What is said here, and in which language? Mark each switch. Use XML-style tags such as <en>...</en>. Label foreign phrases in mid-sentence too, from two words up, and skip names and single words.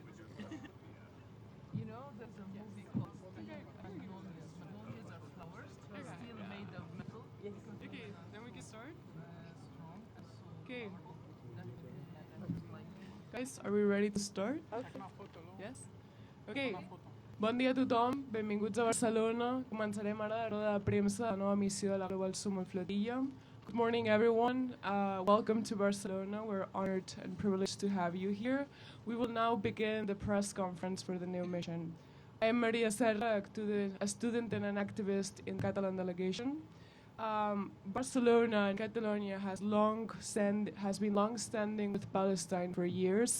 <en>You know, there's a movie called Magnolias. Magnolias are flowers, but still made of metal. Yes. Okay, then we can start. Okay. Guys, are we ready to start? Okay. Yes? Okay.</en> <ca>Bon dia a tothom, benvinguts a Barcelona. Començarem ara la roda de premsa de la nova missió de la Global Sumud Flotilla.</ca> <en>Good morning, everyone. Welcome to Barcelona. We're honored and privileged to have you here. We will now begin the press conference for the new mission. I am Maria Serra, a student and an activist in the Catalan delegation. Barcelona and Catalonia has been long-standing with Palestine for years.</en>